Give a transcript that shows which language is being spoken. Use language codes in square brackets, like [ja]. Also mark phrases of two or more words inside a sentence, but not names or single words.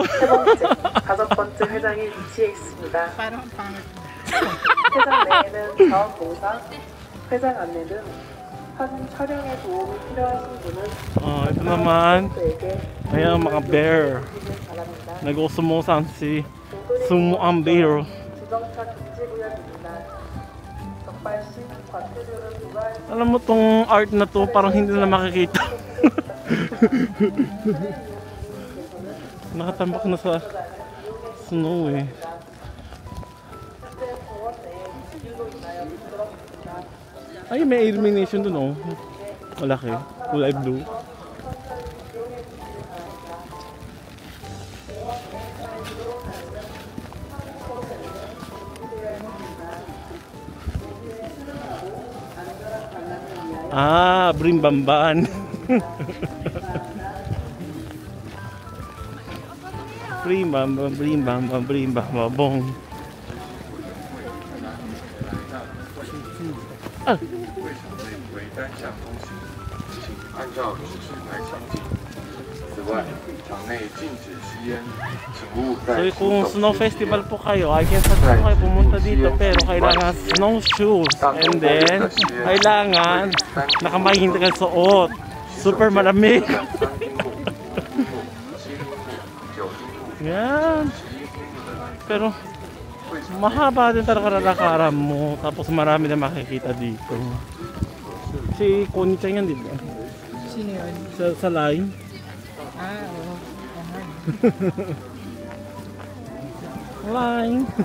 [ko] 세 번째, 다섯 번째 회장에 위치해 있습니다. [tl] Parang ang pangit. [ko] 회장 내에는 자원봉사, 회장 안내 등 사진 촬영에 도움이 필요하신 분은 [tl] Ito naman. [ko] 저에게 [tl] Ayan, mga bear. [ko] 주시길 바랍니다. [tl] Nag-usumusan si Sumo ang bear. [ko] 주정차 금지구역입니다. 적발시 과태료를 부과할 [tl] Alam mo tong art na to, parang hindi na makikita. Nakatambak na sa snow eh. Ay, may illumination dun oh. Malaki. Kulay blue. Ah, Brimbamban. Brimbambang. Ah. [zh] 为单项通行，请按照指示牌详记。此外，场内禁止吸烟，请勿在 [tl] So kung [en] snow festival [tl] po kayo, [en] I can suggest [tl] po kayo pumunta dito pero kailangan [en] snowshoes and then [tl] kailangan nakamahinti ka suot. Super malamig. [ja] 3 丁目、5丁目、7丁目、9丁目。 [tl] Yan. Pero mahaba din talaga lalakaran mo tapos marami na makikita dito. Si Connie-chan yan, di ba? Sino yun? Sa line. Ah, oo. Line.